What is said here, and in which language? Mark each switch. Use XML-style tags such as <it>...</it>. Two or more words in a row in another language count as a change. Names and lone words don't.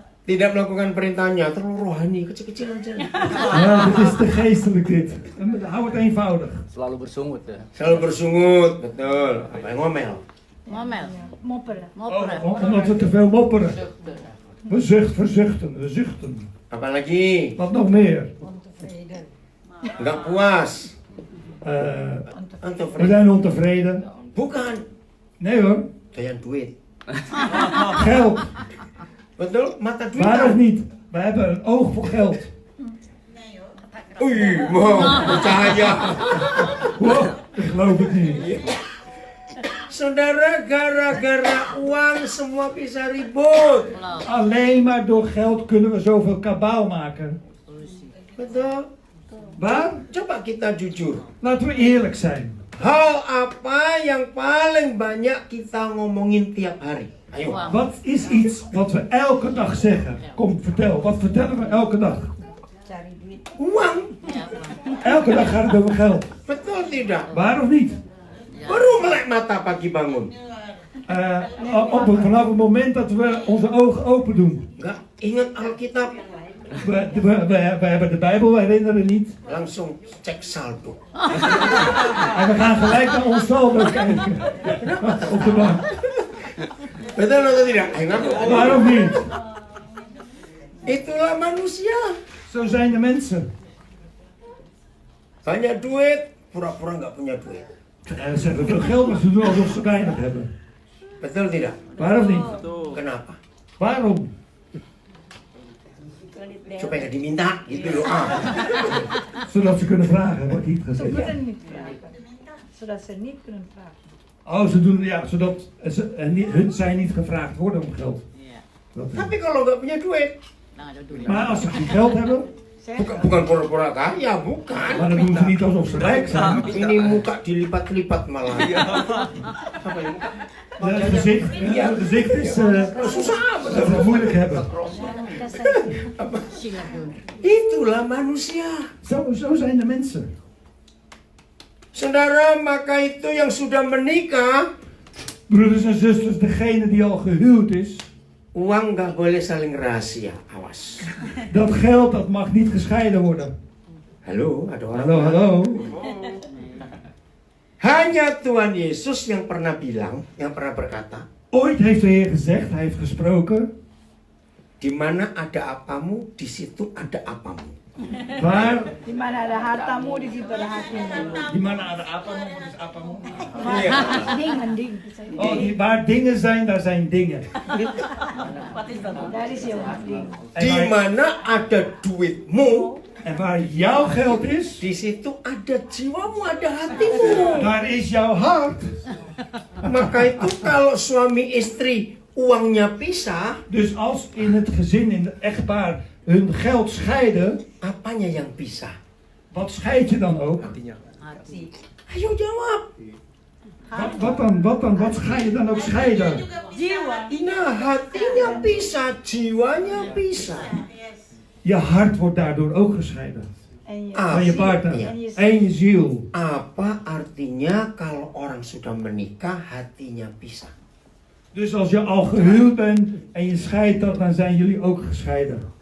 <id>Tidak melakukan perintahnya, terlalu rohani, kecil-kecil aja.</id> <nl>Ja, dit is te geestelijk dit. Hou het eenvoudig.</nl> <id>Selalu bersungut ya. Selalu bersungut, betul. Apa yang ngomel?</id> <nl>Momel. Mopperen. Mopperen. Omdat we te veel mopperen. We zuchten.</nl> <id>Apalagi?</id> <nl>Wat nog meer? Ontevreden.</nl> <id>Nggak puas.</id> <nl>We Ontevreden. zijn ontevreden.</nl> <id>Bukan.</id> <nl>Nee hoor,</nl> <id>Doyan duit.</id> <nl>geld.</nl> <id>Betul? Mata duit.</id> <nl>Waar of niet? We hebben een oog voor geld.</nl> <id>Wih, mau bercahaya.</id> <nl>Wow, dat geloof ik niet.</nl> <id>Saudara, gara-gara uang semua bisa ribut.</id> <nl>Alleen maar door geld kunnen we zoveel kabaal maken.</nl> <id>Betul?</id> <nl>Waar?</nl> <id>Coba kita jujur.</id> <nl>Laten we eerlijk zijn.</nl> <id>Hal apa yang paling banyak kita ngomongin tiap hari? Ayo. Uang.</id> <nl>Wat is iets wat we elke dag zeggen? Kom, vertel. Wat vertellen we elke dag?</nl> <id>Cari duit. Uang. Ya, uang.</id> <nl>Elke dag gaat het over geld.</nl> <id>Betul tidak?</id> <nl>Waar of niet?</nl> <id>Baru melek mata pagi bangun.</id> <nl>Vanaf het moment dat we onze ogen open doen.</nl> <id>Enggak ingat Alkitab.</id> <nl>We hebben de Bijbel, we herinneren niet.</nl> <id>Langsung cek saldo.</id> <nl>En we gaan gelijk naar ons saldo kijken. Op de bank.</nl> <id>Betul atau tidak? Ayo ngaku.</id> <nl>Waar of niet?</nl> <id>Itulah manusia.</id> <nl>Zo zijn de mensen.</nl> <id>Banyak duit, pura-pura nggak punya duit.</id> <nl>Ze hebben veel geld, maar ze doen alsof ze weinig hebben.</nl> <id>Betul tidak?</id> <nl>Waar of niet?</nl> <id>Kenapa?</id> <nl>Waarom?</nl> <id>Supaya nggak diminta, gitu loh. Ah.</id> <nl>Zodat ze kunnen vragen, wordt niet Ze gezegd. moeten niet vragen. Zodat ze niet kunnen vragen. Oh, ze doen, ja, zodat hun zij niet gevraagd worden om geld.</nl> <id>Iya.</id> <nl>Dat is-</nl> <id>Tapi kalau nggak punya duit, Nah, ada duit.</id> <nl>Maar als ze geen geld hebben,</nl> <id>bukan pura-pura kaya, bukan.</id> <nl>maar dan doen ze niet alsof ze rijk zijn.</nl> <id>Ini muka dilipat-lipat malah. Apa ya?</id> <nl>Het gezicht is</nl> <id>Susah</id> <nl>dat we het moeilijk hebben. Sila dun.</nl> <id>Itulah manusia.</id> <nl>Zo zijn de mensen.</nl> <id>Saudara, maka itu yang sudah menikah,</id> <nl>Broeders en zusters, degene die al gehuwd is,</nl> <id>uang nggak boleh saling rahasia. Awas.</id> <nl>dat geld dat mag niet gescheiden worden.</nl> <id>Halo, ada orang.</id> <nl>Hallo.</nl> <id>Hanya Tuhan Yesus yang pernah bilang, yang pernah berkata,</id> <nl>Ooit heeft de Heer gezegd, hij heeft gesproken,</nl> <id>di mana ada apamu, di situ ada apamu.</id> <nl>waar,</nl> <id>Di mana ada hartamu, di situ ada hatimu.</id> <nl>die mannen aan de apamu, is apamu. Ding. Oh, waar dingen zijn, daar zijn dingen. Daar is jouw ding.</nl> <id>Di mana ada duitmu,</id> <nl>En waar jouw geld is,</nl> <id>di situ ada jiwamu, ada hatimu.</id> <nl>daar is jouw hart.</nl> <id>Maka itu kalau suami istri uangnya pisah,</id> <nl>Dus als in het gezin, in het echtpaar, hun geld scheiden,</nl> <id>apanya yang pisah?</id> <nl>wat scheid je dan ook?</nl> <id>Hati. Ayo jawab.</id> <nl>Wat dan? Wat ga je dan ook scheiden?</nl> <id>Nah, hatinya pisah, jiwanya pisah.</id> <nl>Je hart wordt daardoor ook gescheiden. En je Van je partner.</nl> <id>Iya.</id> <nl>En je ziel.</nl> <id>Apa artinya kalau orang sudah menikah hatinya pisah?</id> <nl>Dus als je al gehuwd bent en je scheidt dat, dan zijn jullie ook gescheiden.</nl>